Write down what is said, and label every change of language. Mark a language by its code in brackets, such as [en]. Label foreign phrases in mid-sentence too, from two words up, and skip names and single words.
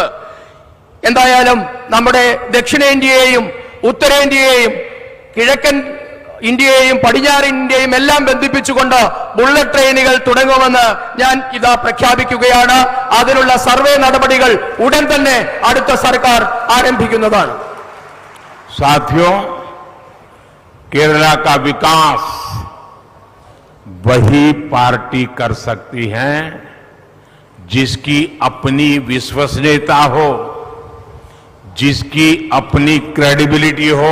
[ml] എന്തായാലും നമ്മുടെ ദക്ഷിണേന്ത്യയെയും ഉത്തരേന്ത്യയെയും കിഴക്കൻ ഇന്ത്യയെയും പടിഞ്ഞാറ് ഇന്ത്യയും എല്ലാം ബന്ധിപ്പിച്ചുകൊണ്ട് ബുള്ളറ്റ് ട്രെയിനുകൾ തുടങ്ങുമെന്ന് ഞാൻ ഇതാ പ്രഖ്യാപിക്കുകയാണ്. അതിനുള്ള സർവേ നടപടികൾ ഉടൻ തന്നെ അടുത്ത സർക്കാർ ആരംഭിക്കുന്നതാണ്. [hi] साथियों, केरला का विकास वही पार्टी कर सकती है जिसकी अपनी विश्वसनीयता हो, जिसकी अपनी क्रेडिबिलिटी हो।